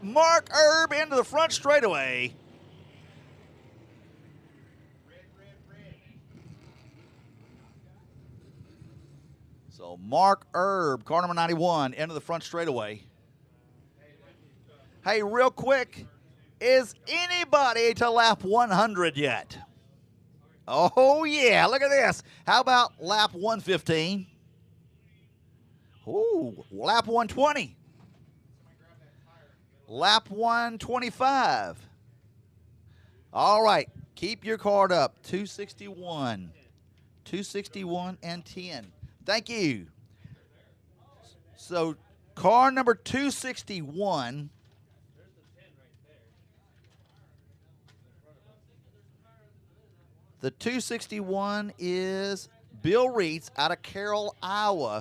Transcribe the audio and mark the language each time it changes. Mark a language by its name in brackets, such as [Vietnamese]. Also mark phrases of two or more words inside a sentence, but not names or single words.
[English] Mark Erb into the front straightaway. So Mark Erb, car number 91, into the front straightaway. Hey, real quick, is anybody to lap 100 yet? Oh, yeah, look at this. How about lap 115? Ooh, lap 120. Lap 125. All right, keep your card up. 261. 261 and 10. Thank you. So, car number 261. The 261 is Bill Reitz out of Carroll, Iowa.